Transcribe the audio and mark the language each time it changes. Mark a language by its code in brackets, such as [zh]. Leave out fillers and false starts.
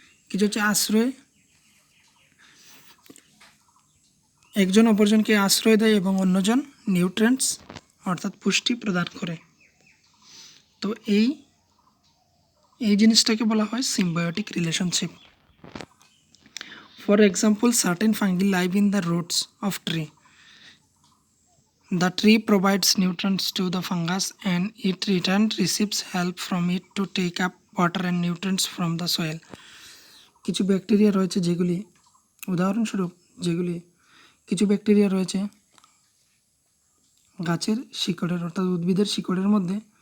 [bn] কিছু হচ্ছে আশ্রয়, একজন অপরজনকে আশ্রয় দেয় এবং অন্যজন নিউট্রিয়েন্টস অর্থাৎ পুষ্টি প্রদান করে। তো এই জিনিসটাকে বলা হয় symbiotic relationship. [en] For example, certain fungi live in the roots of tree. The tree provides nutrients to the fungus and it return receives help from it to take up water and nutrients from the soil. [bn] কিছু bacteria রয়েছে যেগুলি, উদাহরণস্বরূপ কিছু bacteria রয়েছে গাছের শিকড়ের অর্থাৎ উদ্ভিদের শিকড়ের মধ্যে।